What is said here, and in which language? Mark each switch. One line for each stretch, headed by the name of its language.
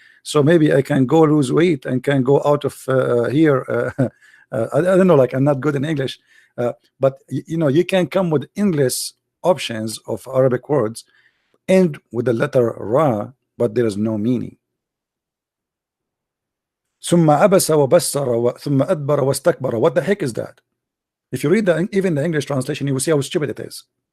English: So maybe I can go lose weight and can go out of here. I don't know, like I'm not good in English, but you know, you can come with endless options of Arabic words, end with the letter Ra, but there is no meaning.
Arabic: ثم عبس وبصر ثم أدبر واستكبر.
English: What the heck is that? If you read even the English translation, you will see how stupid it is.